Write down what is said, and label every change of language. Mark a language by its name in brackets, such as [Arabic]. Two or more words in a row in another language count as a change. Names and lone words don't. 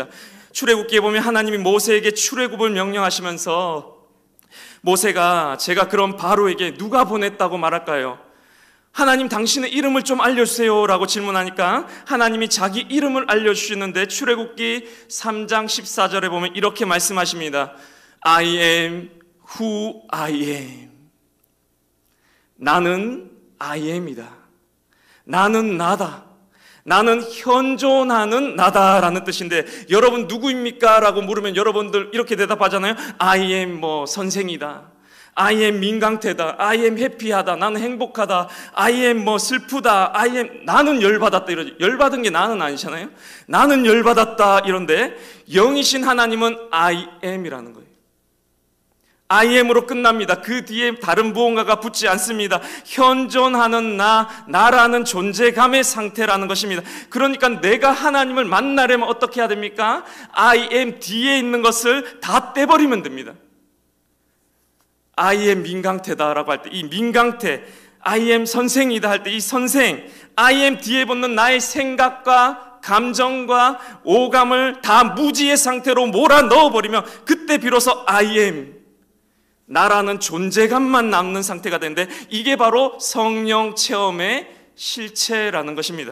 [Korean] 출애굽기에 보면 하나님이 모세에게 출애굽을 명령하시면서, 모세가 제가 그럼 바로에게 누가 보냈다고 말할까요? 하나님, 당신의 이름을 좀 알려주세요 라고 질문하니까 하나님이 자기 이름을 알려주시는데, 출애굽기 3장 14절에 보면 이렇게 말씀하십니다. [English] I am who I am. [Korean] 나는 [English] I am [Korean] 이다. 나는 나다. 나는 현존하는 나다라는 뜻인데, 여러분 누구입니까? 라고 물으면 여러분들 이렇게 대답하잖아요. [English] I am [Korean] 선생이다. [English] I am [Korean] 민강태다. [English] I am [Korean] 해피하다. 나는 행복하다. [English] I am 슬프다. I am [Korean] 나는 열받았다 이러지. 열받은 게 나는 아니잖아요. 나는 열받았다 이런데, 영이신 하나님은 [English] I am [Korean] 이라는 거예요. [English] I am [Korean] 으로 끝납니다. 그 뒤에 다른 무언가가 붙지 않습니다. 현존하는 나라는 존재감의 상태라는 것입니다. 그러니까 내가 하나님을 만나려면 어떻게 해야 됩니까? [English] I am [Korean] 뒤에 있는 것을 다 떼버리면 됩니다. [English] I am [Korean] 민강태다라고 할 때 이 민강태, [English] I am [Korean] 선생이다 할 때 이 선생, [English] I am [Korean] 뒤에 붙는 나의 생각과 감정과 오감을 다 무지의 상태로 몰아 넣어버리면 그때 비로소 [English] I am, [Korean] 나라는 존재감만 남는 상태가 되는데, 이게 바로 성령 체험의 실체라는 것입니다.